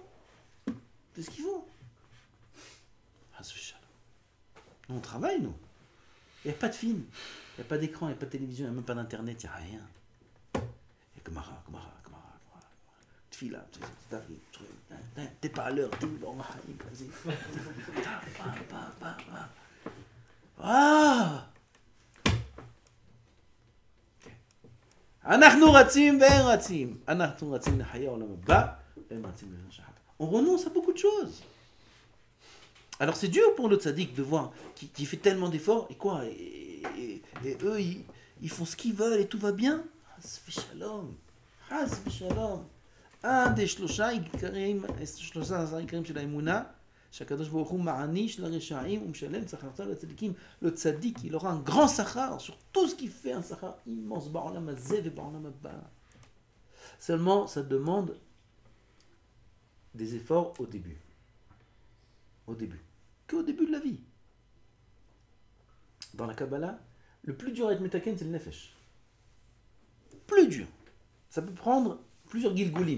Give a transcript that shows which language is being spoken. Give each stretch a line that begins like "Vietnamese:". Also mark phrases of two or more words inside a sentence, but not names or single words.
French: C'est ce qu'il faut. Nous, on travaille, nous. Il n'y a pas de film, il n'y a pas d'écran, il n'y a pas de télévision, il n'y a même pas d'internet, il n'y a rien. Il y a que Mara. Tfila, t'es pas à l'heure, t'es dans ma vas-y. Ah!
Hebrew: אנחנו רצים והם רצים. אנחנו רצים לחיי העולם הבא, והם רצים לחיי שחת.
French: On renonce à beaucoup de choses. Alors c'est dur pour le tzaddik de voir qui fait tellement d'efforts, et quoi, et eux, ils font ce qu'ils veulent et tout va bien.
Hebrew: חס ושלום.
French: Un des
Hebrew: שלושה עיקרים של האמונה, שהקדוש ברוך הוא מעניש לרשעים ומשלם שכרתו לצדיקים.
French: Le tzaddik, il aura un grand sachar sur tout ce qu'il fait, un sachar immense,
Hebrew: בעולם הזה ובעולם הבא.
French: Seulement, ça demande des efforts au début. Au début. Qu'au début de la vie. Dans la Kabbalah, le plus dur à être metaken, c'est le nefesh. Plus dur. Ça peut prendre plusieurs gilgulim.